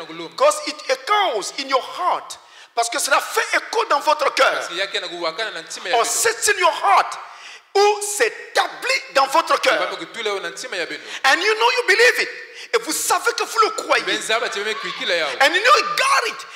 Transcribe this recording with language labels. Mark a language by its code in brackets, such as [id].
[en] Because it echoes in your heart. [fr] Parce que cela fait écho dans votre cœur. [en] Or sits in your heart. [fr] Ou s'établit dans votre cœur. [en] And you know you believe it. [fr] Et vous savez que vous le croyez. [en] And you know you got it.